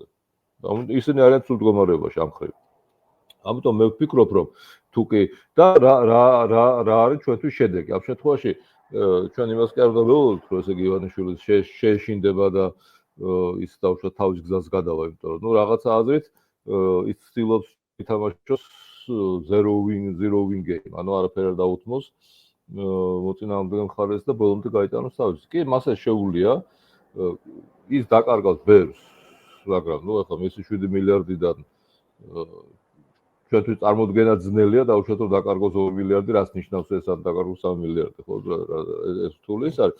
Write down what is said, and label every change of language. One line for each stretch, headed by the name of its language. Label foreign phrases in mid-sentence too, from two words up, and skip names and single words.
Georgian: ისინი არიან ცუდ მდგომარეობაში ამ ხრივ. ამიტომ მე ვფიქრობ, რომ თუ კი და რა არის ჩვენთვის შედეგი? ამ შემთხვევაში ჩვენ იმას კი არ უნდა ვეუბნოთ, რომ ესე იგი ივანიშვილი შეეშინდება და ის დაუშვათ თავის გზას გადავა, იმიტომ რომ ნუ რაღაცა აზრით ის ცდილობს ითამაშოს
English: zero win game,
Georgian: ანუ არაფერი არ დაუთმოს მოწინააღმდეგე მხარეს და ბოლომდე გაიტანოს თავის. კი, მას ეს შეუძლია ის დაკარგავს ბერს, მაგრამ ნუ ახლა მისი 7 მილიარდიდან ჩვენთვის წარმოდგენა ძნელია და უშუალოდ რომ დაკარგოს 2 მილიარდი, რაც ნიშნავს ეს ან დაკარგოს 3 მილიარდი, ხო, ეს რთული ის არის.